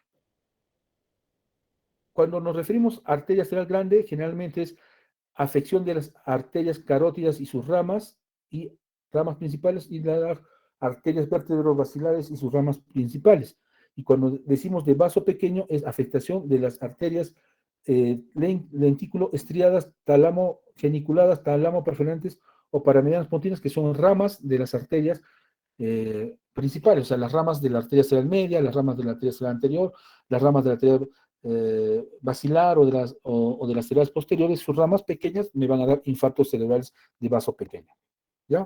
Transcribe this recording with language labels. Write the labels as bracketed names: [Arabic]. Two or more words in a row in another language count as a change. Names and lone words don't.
[Spanish] Cuando nos referimos a arteria cerebral grande, generalmente es afección de las arterias carótidas y sus ramas principales, y las arterias vértebro-basilares y sus ramas principales. Y cuando decimos de vaso pequeño, es afectación de las arterias lentículo estriadas, talamo geniculadas, talamo perforantes o paramedianas pontinas, que son ramas de las arterias principales, o sea, las ramas de la arteria cerebral media, las ramas de la arteria cerebral anterior, las ramas de la arteria basilar o de las cerebrales posteriores. Sus ramas pequeñas me van a dar infartos cerebrales de vaso pequeño. ¿Ya?